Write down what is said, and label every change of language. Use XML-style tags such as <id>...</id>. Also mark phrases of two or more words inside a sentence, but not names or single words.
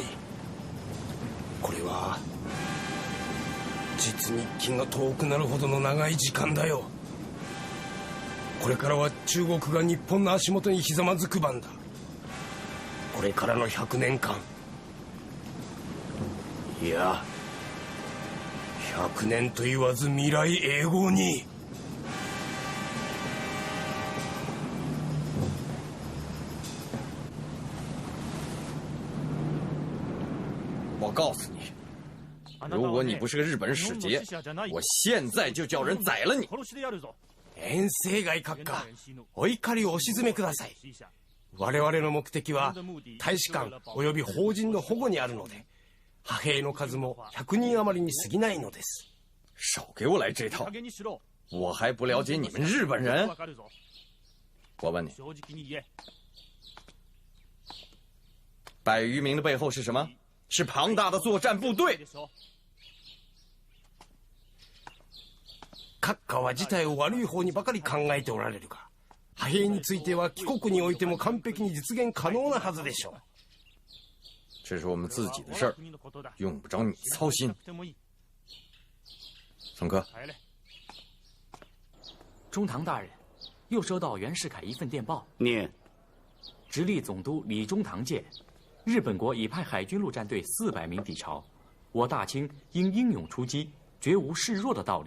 <ja>これは実に気が遠くなるほどの長い時間だよ。これからは中国が日本の足元にひざまずく番だ。これからの100年間、いや100年と言わず未来永劫に。</ja> <zh>我告诉你，如果你不是个日本使节，我现在就叫人宰了你。</zh> <ja>遠征外閣下、お怒りをお静めください。我々の目的は大使館および邦人の保護にあるので、派兵の数も100人余りに過ぎないのです。</ja> <zh>少给我来这套！我还不了解你们日本人。我问你，100余名的背后是什么？是庞大的作战部队。</zh> <ja>閣下は事態を悪い方にばかり考えておられるが、派兵については貴国においても完璧に実現可能なはずでしょう。</ja> <zh>这是我们自己的事儿，用不着你操心。宋哥，中堂大人，又收到袁世凯一份电报，念： 直隶总督李中堂见，日本国已派海军陆战队400名抵朝，我大清应英勇出击，绝无示弱的道理。</zh>